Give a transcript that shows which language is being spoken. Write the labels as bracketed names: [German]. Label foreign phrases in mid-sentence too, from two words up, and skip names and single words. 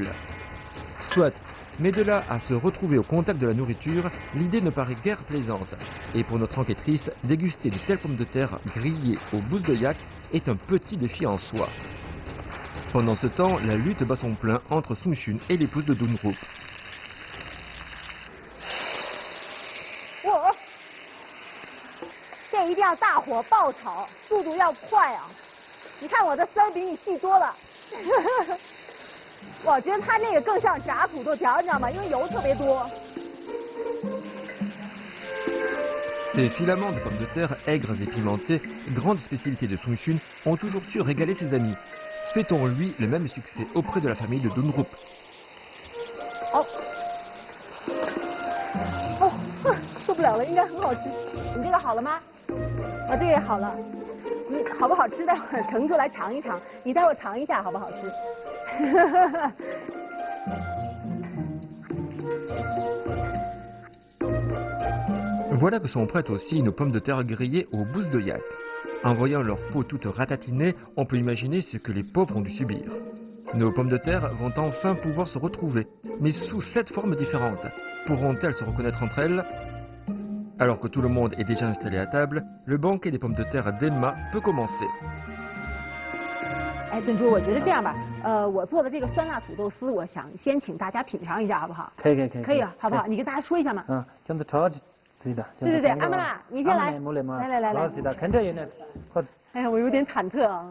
[French] Soit, mais de là à se retrouver au contact de la nourriture, l'idée ne paraît guère plaisante. Et pour notre enquêtrice, déguster de telles pommes de terre grillées aux bousses de yak est un petit défi en soi. Pendant ce temps, la lutte bat son plein entre Sung Shun et l'épouse de Dundrup. [Chinese] 这一定要大火爆炒，速度要快啊！你看我的丝儿比你细多了。我觉得它那个更像炸土豆条，你知道吗？因为油特别多。 [French] Ces filaments de pommes de terre aigres et pimentés, grande spécialité de Sung Chun, ont toujours su régaler ses amis. Souhaitons-lui le même succès auprès de la famille de Dundrup. [Chinese] 受不了了，应该很好吃。你这个好了吗？啊，这个也好了。你好不好吃？待会儿盛出来尝一尝。你待会儿尝一下好不好吃？ [French] Voilà que sont prêtes aussi nos pommes de terre grillées aux bousses de yak. En voyant leur peau toute ratatinée, on peut imaginer ce que les pauvres ont dû subir. Nos pommes de terre vont enfin pouvoir se retrouver, mais sous 7 formes différentes. Pourront-elles se reconnaître entre elles? Alors que tout le monde est déjà installé à table, le banquet des pommes de terre d'Emma peut commencer. [Chinese] 哎，炖猪，我觉得这样吧，我做的这个酸辣土豆丝，我想先请大家品尝一下，好不好？可以，可以啊，好不好？你跟大家说一下嘛。嗯，这样子炒是的。对，阿曼拉，你先来。来。是的，看着有点，哎呀，我有点忐忑啊。